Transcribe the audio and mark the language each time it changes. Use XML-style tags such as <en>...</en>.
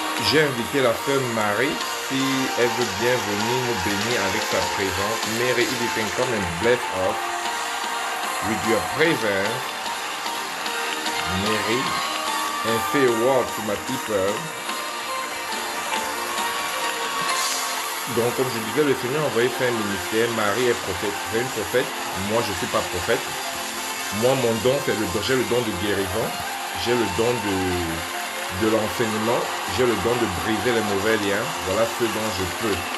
<fr>J'ai invité la sœur Marie. Si elle veut bien venir nous bénir avec sa présence.</fr> <en>Mary, if you can come and bless us with your presence, Mary, and say a word to my people.</en> <fr>Donc, comme je disais, le Seigneur a envoyé faire un ministère. Marie est prophète. C'est une prophète. Moi, je ne suis pas prophète. Moi, mon don, c'est j'ai le don de guérison. J'ai le don de l'enseignement. J'ai le don de briser les mauvais liens. Voilà ce dont je peux.</fr>